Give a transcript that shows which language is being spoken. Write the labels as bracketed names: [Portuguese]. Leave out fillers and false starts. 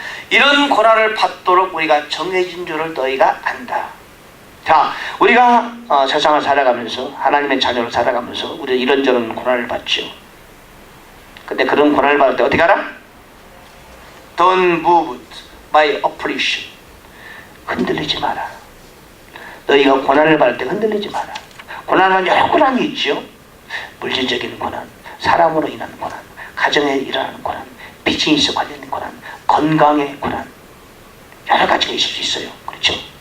[Korean] 이런 고난을 받도록 우리가 정해진 줄을 너희가 안다. 자, 우리가 세상을 살아가면서 하나님의 자녀로 살아가면서 우리는 이런저런 고난을 받죠. 근데 그런 고난을 받을 때 어떻게 하라? [English] Don't moved by oppression. [Korean] 흔들리지 마라. 너희가 고난을 받을 때 흔들리지 마라. 고난은 여러 고난이 있죠. 물질적인 고난, 사람으로 인한 고난, 가정에 일어나는 고난, 비즈니스 관련된 고난, 건강의 고난, 여러 가지가 있을 수 있어요. 그렇죠?